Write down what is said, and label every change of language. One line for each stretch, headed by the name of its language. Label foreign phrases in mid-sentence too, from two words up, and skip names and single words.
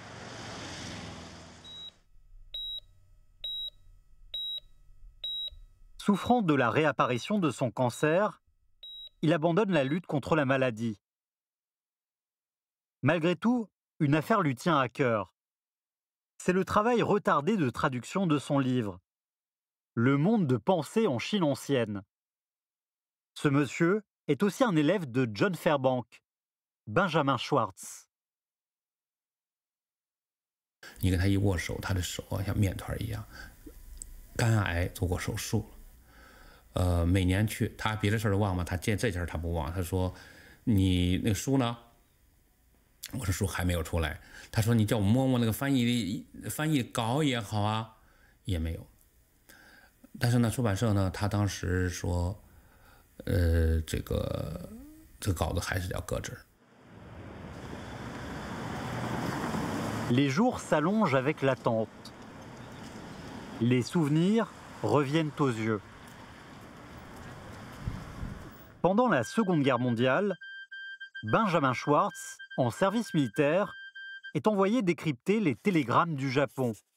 French: Souffrant de la réapparition de son cancer, il abandonne la lutte contre la maladie. Malgré tout, une affaire lui tient à cœur. C'est le travail retardé de traduction de son livre, Le monde de pensée en Chine ancienne. Ce monsieur est aussi un élève de John Fairbank, Benjamin Schwartz.
Chinese: 你跟他一握手，他的手啊像面团一样。肝癌做过手术，每年去，他别的事儿都忘了，他见这件他不忘。他说：“你那个书呢？” 我说：“书还没有出来。” 他说：“你叫我摸摸那个翻译稿也好啊，也没有。” 但是呢，出版社呢，他当时说：“这个稿子还是要搁置。”
French: Les jours s'allongent avec l'attente. Les souvenirs reviennent aux yeux. Pendant la Seconde Guerre mondiale, Benjamin Schwartz, en service militaire, est envoyé décrypter les télégrammes du Japon.